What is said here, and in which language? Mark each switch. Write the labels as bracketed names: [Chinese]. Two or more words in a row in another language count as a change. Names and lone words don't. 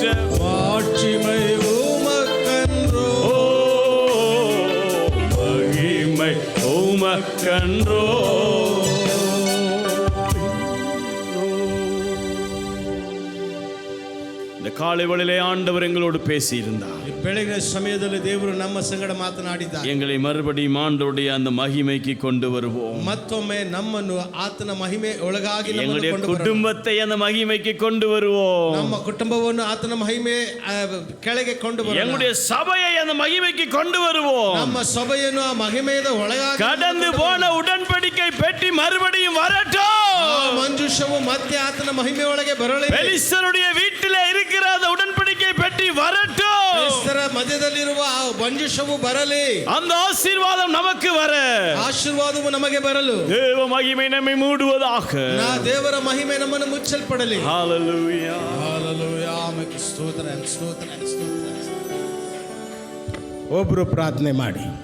[Tamil] மாட்சிமை உமக்கன்றோ, ஓ மகிமை உமக்கன்றோ. இந்த காலை வேளையிலே ஆண்டவர் எங்களோடு பேசியிருந்தார். [Kannada] ಈ ಬೆಳಗಿನ ಸಮಯದಲ್ಲಿ ದೇವರು ನಮ್ಮ ಸಂಗಡ ಮಾತನಾಡಿದ್ದಾರೆ. [Tamil] எங்களை மறுபடியும் ஆண்டவருடைய அந்த மகிமைக்கு கொண்டு வருவோம். [Kannada] ಮತ್ತೊಮ್ಮೆ ನಮ್ಮನ್ನು ಆತನ ಮಹಿಮೆ ಒಳಗಾಗಿ ನಮ್ಮನ್ನು [Tamil] எங்களுடைய [Kannada] ಕೊಂಡು ಬರೋಣ. [Tamil] குடும்பத்தை அந்த மகிமைக்கு கொண்டு வருவோம். [Kannada] ನಮ್ಮ ಕುಟುಂಬವನ್ನು ಆತನ ಮಹಿಮೆ ಕೆಳಗೆ ಕೊಂಡು ಬರೋಣ. [Tamil] எங்களுடைய சபையை அந்த மகிமைக்கு கொண்டு வருவோம். [Kannada] ನಮ್ಮ ಸಭೆಯನ್ನು ಆ ಮಹಿಮೆಯ ಒಳಗಾಗಿ [Tamil] கடந்து போன உடன்படிக்கை பெட்டி மறுபடியும் வரட்டும். [Kannada] ಮಂಜುಷವು ಮತ್ತೆ ಆತನ ಮಹಿಮೆ ಒಳಗೆ ಬರಲಿ. [Tamil] பெலிஸ்தருடைய வீட்டிலே இருக்கிற அந்த உடன்படிக்கை பெட்டி வரட்டும். [Kannada] ಕ್ರಿಸ್ತರ ಮಧ್ಯದಲ್ಲಿರುವ ಆ ಮಂಜುಷವು ಬರಲಿ. [Tamil] அந்த ஆசீர்வாதம் நமக்கு வர, [Kannada] ಆಶೀರ್ವಾದವು ನಮಗೆ ಬರಲು, [Tamil] தேவ மகிமை நம்மை மூடுவதாக. [Kannada] ದೇವರ ಮಹಿಮೆ ನಮ್ಮನ್ನು ಮುಚ್ಚಲ್ಪಡಲಿ. [Tamil] ஹalleluya. [Kannada] ಹಾಲೆಲೂಯಾ. ಆಮೆನ್. ಸ್ತೋತ್ರ ಸ್ತೋತ್ರ ಸ್ತೋತ್ರ. ಒಬ್ಬರು ಪ್ರಾರ್ಥನೆ ಮಾಡಿ.